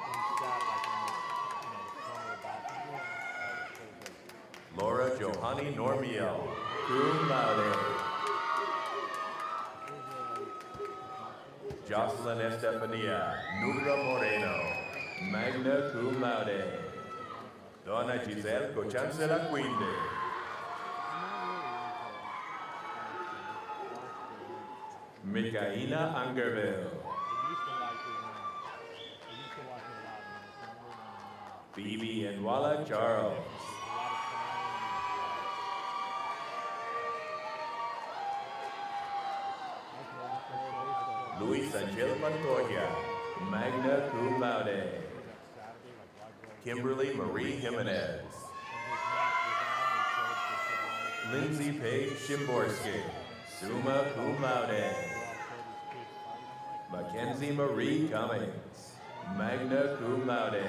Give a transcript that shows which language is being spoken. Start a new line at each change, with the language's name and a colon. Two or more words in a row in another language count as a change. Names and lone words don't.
English: Laura Johanny Normiel,
Latin: cum laude.
English: Jocelyn Estefania, Nubra Moreno,
Latin: magna cum laude.
English: Donna Giselle Cochancela Quinde. Mikaina Angerville. Phoebe Enwala Charles. Luis Angel Montoya,
Latin: magna cum laude.
English: Kimberly Marie Jimenez. Lindsay Paige Shimborski,
Latin: summa cum laude.
English: Mackenzie Marie Cummings,
Latin: magna cum laude.